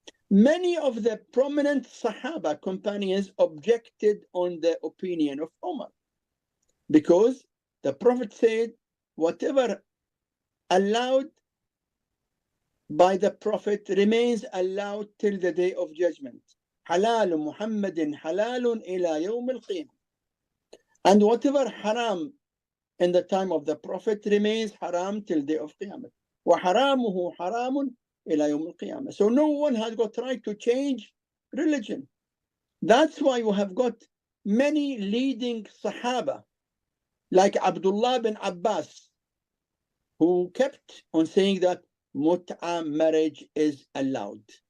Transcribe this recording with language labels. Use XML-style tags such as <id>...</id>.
<en>Many of the prominent Sahaba companions objected on the opinion of Umar, because the Prophet said, whatever allowed by the Prophet remains allowed till the day of judgment.</en> <ar>حلال محمد حلال إلى يوم القيامة.</ar> <en>And whatever haram in the time of the Prophet remains haram till the day of Qiyamah.</en> <ar>وحرامه حرام إلى يوم القيامة.</ar> <en>So no one has got right to change religion. That's why we have got many leading Sahaba, like Abdullah bin Abbas, who kept on saying that mut'ah marriage is allowed.</en>